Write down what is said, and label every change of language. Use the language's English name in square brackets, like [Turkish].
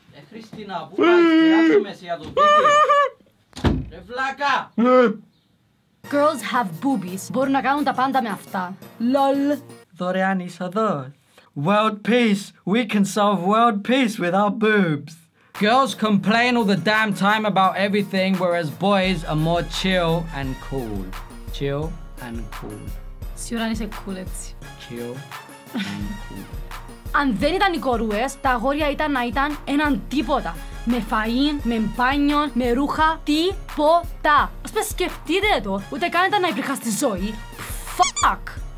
[Greek] Χριστίνα, πού πάει, σκυράζομαι για το σπίτι. Ρε βλάκα! [English] Girls have boobies, [Greek] μπορούν να κάνουν τα πάντα με αυτά. [English] LOL. [Greek] Δωρεάν είσοδος. [English] World peace. We can solve world peace with our boobs. Girls complain all the damn time about everything, whereas boys are more chill and cool. Chill and cool. [Greek] Σίγουρα είσαι cool έτσι. [English] Chill and cool. [Greek] Αν δεν ήταν οι κορούες, τα αγόρια ήταν να ήταν έναν τίποτα. Με φαΐν, με μπάνιο, με ρούχα, τίποτα. Ας πούμε σκεφτείτε το, ούτε καν ήταν να υπήρχα στη ζωή. Fuck!